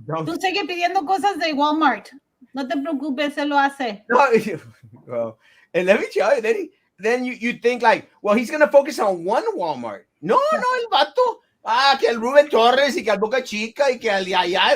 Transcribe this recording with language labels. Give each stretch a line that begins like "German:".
Spanish: Tú sigue pidiendo cosas de Walmart. No te preocupes, se lo hace. No.
English: Well, and let me tell you, then you think like, well, he's gonna focus on one Walmart.
Spanish: No, el vato. Que el Rubén Torres y que al Boca Chica y que al Yaya.